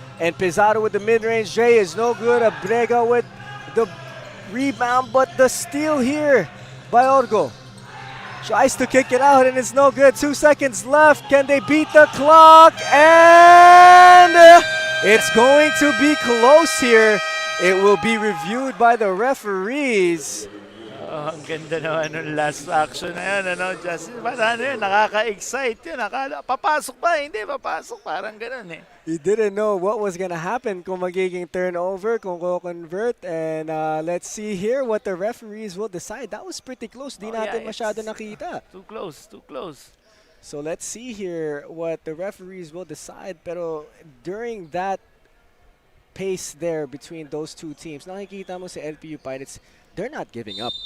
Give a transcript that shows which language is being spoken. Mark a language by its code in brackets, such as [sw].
[en] And Pizarro with the mid-range. Jay is no good. Abrega with the rebound, but the steal here by Orgo. Tries to kick it out, and it's no good. 2 seconds left. Can they beat the clock? And it's going to be close here. It will be reviewed by the referees. [tl] Oh, ang ganda naman ng last action na yan, Justin? Parang nakaka-excite yun. Papasok ba? Hindi, papasok. Parang ganun eh. [en] He didn't know what was going to happen [tl] kung magiging turnover, kung convert. [en] And let's see here what the referees will decide. [tl] That was pretty close. Di natin masyado nakita. [en] Too close. So let's see here what the referees will decide. Pero during that pace there between those two teams, [tl] nakikita mo sa [en] LPU Pirates, they're not giving up.